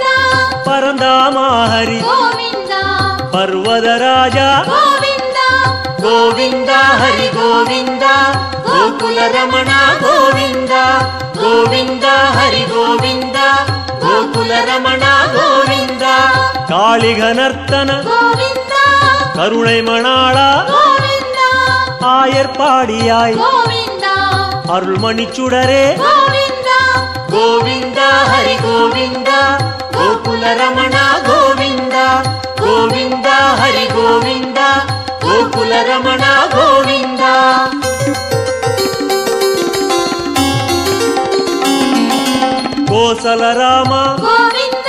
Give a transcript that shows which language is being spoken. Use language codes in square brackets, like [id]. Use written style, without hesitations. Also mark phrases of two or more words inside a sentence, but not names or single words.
[kn] ಪರಂಧಾಮ ಹರಿ ಗೋವಿಂದ ಪರ್ವತ ರಾಜ ಗೋವಿಂದ ಗೋವಿಂದ ಹರಿ ಗೋವಿಂದ ಗೋಕುಲ ರಮಣ ಗೋವಿಂದ ಗೋವಿಂದ ಹರಿ ಗೋವಿಂದ ಗೋಕುಲ ರಮಣ ಗೋವಿಂದ. [ta] காளிகனர்த்தன [kn] ಗೋವಿಂದ [ta] கருணை மணாள [kn] ಗೋವಿಂದ [ta] ஆயர்பாடியாய் [kn] ಗೋವಿಂದ [ta] அருள்மணிச்சுடரே [kn] ಗೋವಿಂದ ಗೋವಿಂದ ಹರಿ ಗೋವಿಂದ ಗೋಕುಲ ರಮಣ ಗೋವಿಂದ ಗೋವಿಂದ ಹರಿ ಗೋವಿಂದ ಗೋಕುಲ ರಮಣ ಗೋವಿಂದ. ಕೋಸಲ ರಾಮ ಗೋವಿಂದ